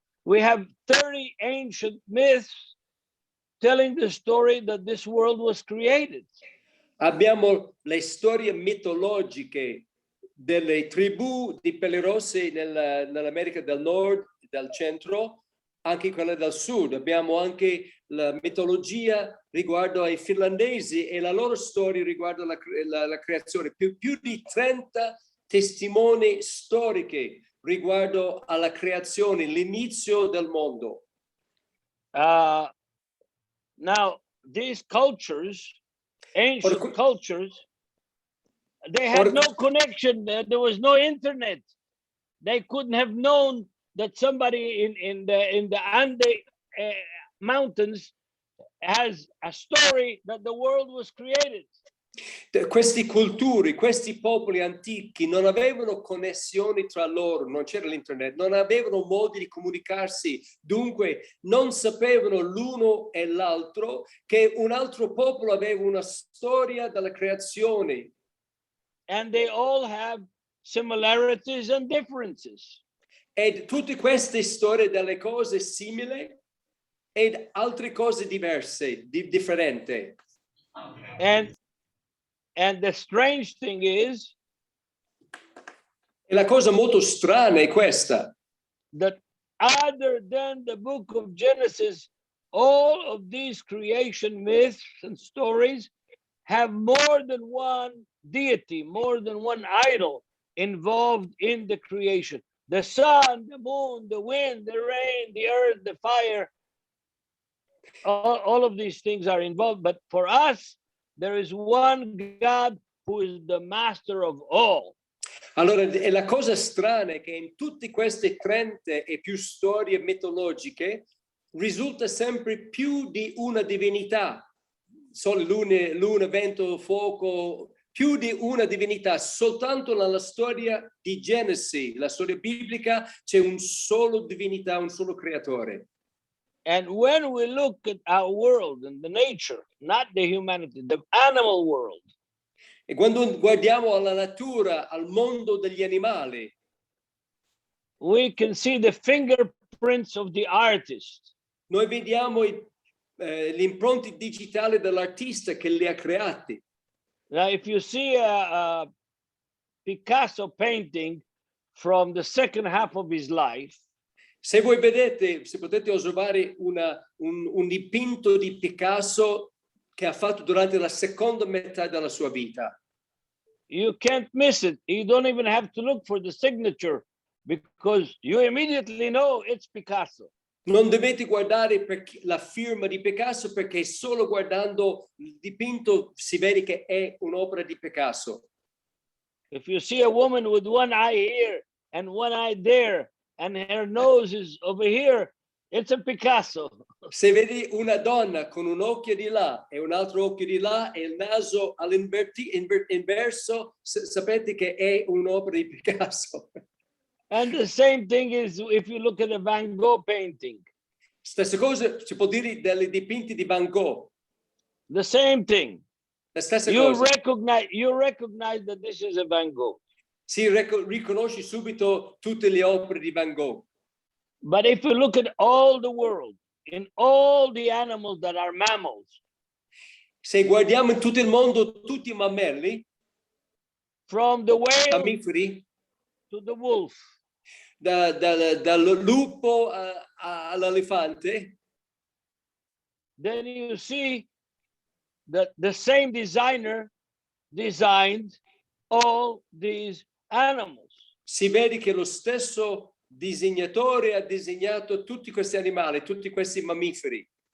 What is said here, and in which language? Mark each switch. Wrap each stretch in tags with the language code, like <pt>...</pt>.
<en>We have 30 ancient myths telling the story that this world was created.</en> <it>Abbiamo le storie mitologiche delle tribù di pelle rosse nell'America del Nord, del centro, anche quella del sud. Abbiamo anche la mitologia riguardo ai finlandesi e la loro storia riguardo la creazione. Più di 30 testimoni storiche riguardo alla creazione, l'inizio del mondo.</it> <en>Now, these cultures, ancient cultures, they had no connection. There was no internet. They couldn't have known that somebody in the Andes mountains has a story that the world was created.</en> <it>Questi culture, questi popoli antichi non avevano connessioni tra loro, non c'era l'internet, non avevano modi di comunicarsi, dunque non sapevano l'uno e l'altro che un altro popolo aveva una storia della creazione.</it> <en>And they all have similarities and differences.</en> <it>E tutte queste storie delle cose simili ed altre cose diverse, differenti.</it> <en>And the strange thing is,</en> <it>e la cosa molto strana è questa,</it> <en>that other than the book of Genesis, all of these creation myths and stories have more than one deity, more than one idol involved in the creation. The sun, the moon, the wind, the rain, the earth, the fire, all of these things are involved. But for us, there is one God who is the master of all.</en> <it>Allora, e la cosa strana è che in tutte queste 30 e più storie mitologiche risulta sempre più di una divinità. sole, luna, vento, fuoco, più di una divinità. Soltanto nella storia di Genesi, la storia biblica, c'è un solo divinità, un solo creatore.</it> <en>And when we look at our world and the nature, not the humanity, the animal world,</en> <it>E quando guardiamo alla natura, al mondo degli animali,</it> <en>we can see the fingerprints of the artist.</en> <it>noi vediamo gli impronti digitali dell'artista che li ha creati.</it> <en>Now, if you see a Picasso painting from the second half of his life,</en> <it>Se voi vedete, se potete osservare un dipinto di Picasso che ha fatto durante la seconda metà della sua vita,</it> <en>you can't miss it. You don't even have to look for the signature because you immediately know it's Picasso.</en> <it>non dovete guardare la firma di Picasso, perché solo guardando il dipinto si vede che è un'opera di Picasso.</it> <en>If you see a woman with one eye here and one eye there, and her nose is over here, it's a Picasso.</en> <it>Se vedi una donna con un occhio di là e un altro occhio di là e il naso all'inverso, sapete che è un'opera di Picasso.</it> <en>And the same thing is if you look at a Van Gogh painting.</en> <it>Stessa cosa si può dire dei dipinti di Van Gogh.</it> <en>The same thing.</en> <it>La stessa</it> <en>You</en> <it>cosa.</it> <en>recognize that this is a Van Gogh.</en> <it>Si riconosce subito tutte le opere di Van Gogh.</it> <en>But if you look at all the world, in all the animals that are mammals,</en> <it>Se guardiamo in tutto il mondo tutti i mammelli,</it> <en>from the whale</en> <it>mammiferi,</it> <en>to the wolf,</en> <it>dal lupo all'elefante,</it> <en>then you see that the same designer designed all these animals.</en> <it>si vede che lo stesso disegnatore ha disegnato tutti questi animali, tutti questi mammiferi.</it>